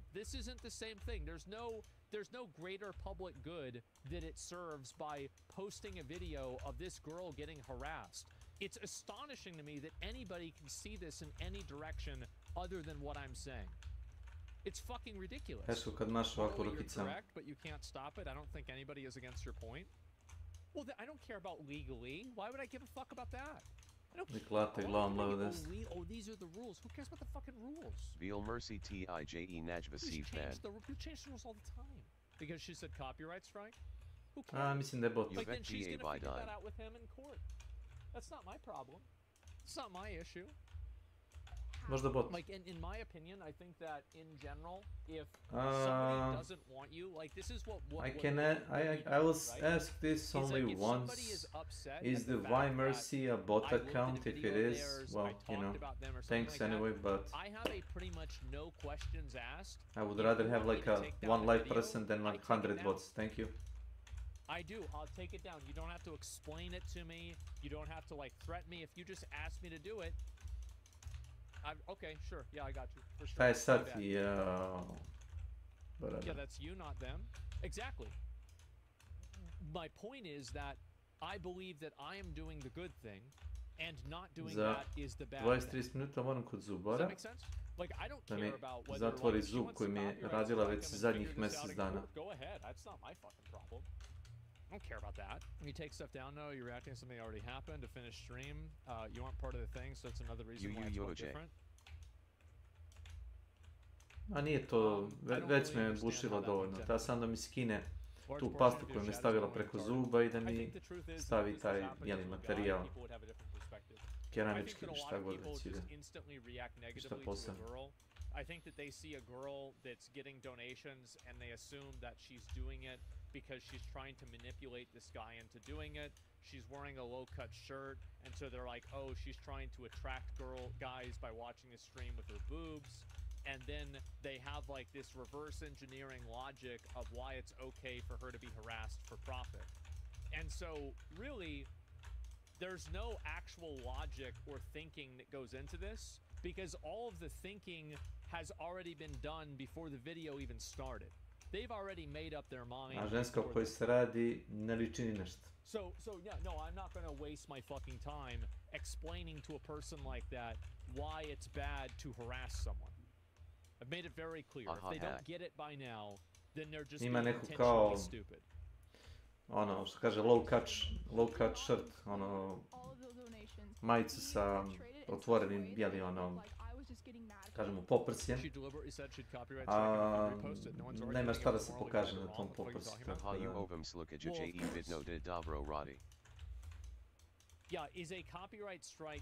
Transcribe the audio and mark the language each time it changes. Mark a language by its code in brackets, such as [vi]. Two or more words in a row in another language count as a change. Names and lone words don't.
[en] This isn't the same thing. There's no greater public good that it serves by posting a video of this girl getting harassed. It's astonishing to me that anybody can see this in any direction other than what I'm saying. It's fucking ridiculous. [bs] Teško kad imaš ovakvu [en] You're [bs] rukicu. [en] correct, but you can't stop it. I don't think anybody is against your point. Well, I don't care about legally. Why would I give a fuck about that? I don't care. Oh, these are the rules. Who cares about the fucking rules? Veal Mercy TIJE Najvasiv fan. You change the rules all the time. Because she said copyright strike? Who cares? [bs] Mislim da je bot. [en] Like, then she's gonna figure that out with him in court. That's not my problem. It's not my issue. [bs] Možda bot. [en] Like, in my opinion, I think that in general, if somebody doesn't want you, like, this is what I will ask this only once. Is the Why Mercy a bot account? If it is, well, you know, thanks anyway, but I have a pretty much no questions asked. I would rather have like a one live person than like 100 bots. Thank you. I do. I'll take it down. You don't have to explain it to me. You don't have to like threaten me. If you just ask me to do it, okay, sure. Yeah, I got you. For sure. [bs] Šta je sad? [en] Yeah, that's you, not them. Exactly. My point is that I believe that I am doing the good thing, and not doing that is the bad thing. [bs] 20-30 minuta moram kod [en] Does [bs] zubara [en] that make sense? Like, I don't [bs] da mi [en] care about whether [bs] zatvori [en] like, she [bs] zub [en] wants [bs] koji [en] to [bs] mi je [en] copyright [bs] radila [en] strike [bs] već [en] him and [bs] zadnjih [en] figure this out [bs] mjesec [en] in [bs] dana. [en] court. Go ahead. That's not my fucking problem. I don't care about that. You take stuff down, though. You're reacting to something that already happened to finish stream. You aren't part of the thing, so it's another reason why it's different. [bs] A nije to, već me bušilo dovoljno. Ta sam da mi skine tu pastu koju mi je stavila preko zuba i da mi stavi taj bijeli materijal. Keramički ili šta god već ide. Šta posebno. [en] I think that they see a girl that's getting donations and they assume that she's doing it because she's trying to manipulate this guy into doing it. She's wearing a low-cut shirt, and so they're like, oh, she's trying to attract guys by watching a stream with her boobs. And then they have like this reverse engineering logic of why it's okay for her to be harassed for profit. And so really, there's no actual logic or thinking that goes into this, because all of the thinking has already been done before the video even started. they've already made up their mind. [bs] A ženska o kojoj se radi ne liči ni nešto. [en] So yeah, no, I'm not gonna waste my fucking time explaining to a person like that why it's bad to harass someone. I've made it very clear. If they don't get it by now, then they're just being intentionally stupid. [bs] Ono, što kaže, [en] low cut shirt, [bs] ono, majicu sa otvorenim bijeli, ono, kažemo, poprsjem. Nema šta da se pokaže na tom poprsju. [en] Yeah, is a copyright strike.